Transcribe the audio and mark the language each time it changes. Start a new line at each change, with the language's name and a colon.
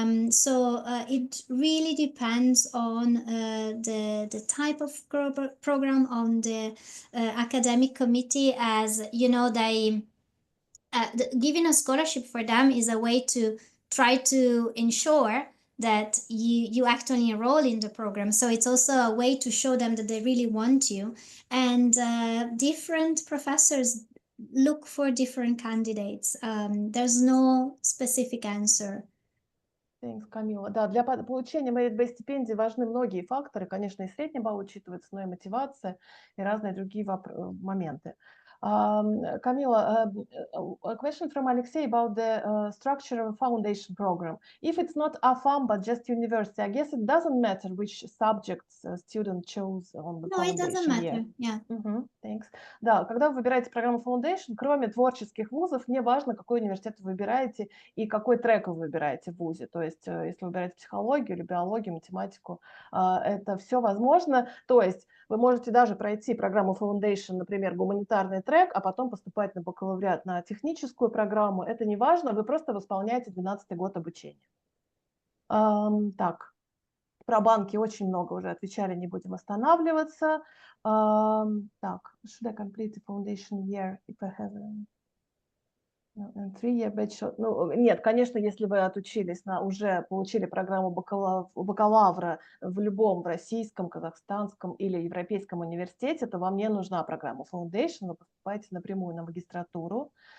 English: So it really depends on the type of program, on the academic committee, as you know, they giving a scholarship for them is a way to try to ensure that you actually enroll in the program. So it's also a way to show them that they really want you. And different professors look for different candidates. There's no specific answer. Thanks, Камила.
Russian: Да, для получения MBA-стипендии важны многие факторы. Конечно, и средний балл учитывается, но и мотивация, и разные другие моменты.
English: Camila, a question from Alexei about the structure of a foundation program. If it's not AFAM, but just university, I guess it doesn't matter which subjects student chose on the No, it doesn't foundation year. matter. Yeah. Thanks.
Russian: Да, когда вы выбираете программу Foundation, кроме творческих вузов, не важно, какой университет вы выбираете и какой трек вы выбираете в вузе. То есть, если вы выбираете психологию или биологию, математику, это все возможно. То есть, вы можете даже пройти программу Foundation, например, гуманитарный трек, а потом поступать на бакалавриат на техническую программу. Это не важно, вы просто восполняете 12-й год обучения. Так, про банки очень много уже отвечали, не будем останавливаться. Так,
English: should I complete the foundation year if I have a 3-year bachelor?
Russian: Ну, нет, конечно, если вы отучились уже получили программу бакалавра в любом российском, казахстанском или европейском университете, то вам не нужна программа Foundation, вы поступаете напрямую на магистратуру.